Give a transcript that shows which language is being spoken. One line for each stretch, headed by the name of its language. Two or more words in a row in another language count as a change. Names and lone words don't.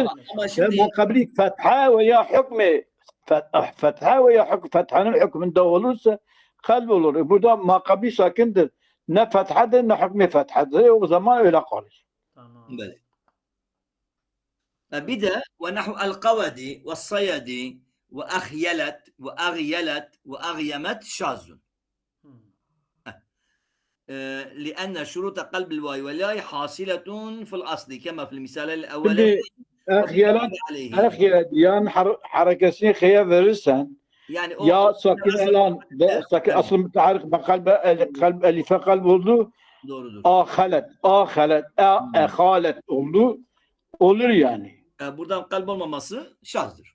Turkish: Makabli fetha veya hükmü fetha veya fethanın hükmünde olursa kalbi olur. Burada makabi sakındır. Ne fethadır ne hükmü fethadır. O zaman öyle kalır. Tamam. Böyle. Bir de
Arabic: ونحو القود والصيد وأخيلت وأغيلت وأغيمت شاذ. لأن شروط قلب الواو والياء حاصلة في الأصل كما في المثال الأول.
Turkish: أخيلت yani harekesini khıya verirsen yani ya sakin elan ve sakin asıl müteharrik kalb elife kalb oldu. Doğrudur. Ahalet oldu. Olur yani. Buradan kalp olmaması şazdır.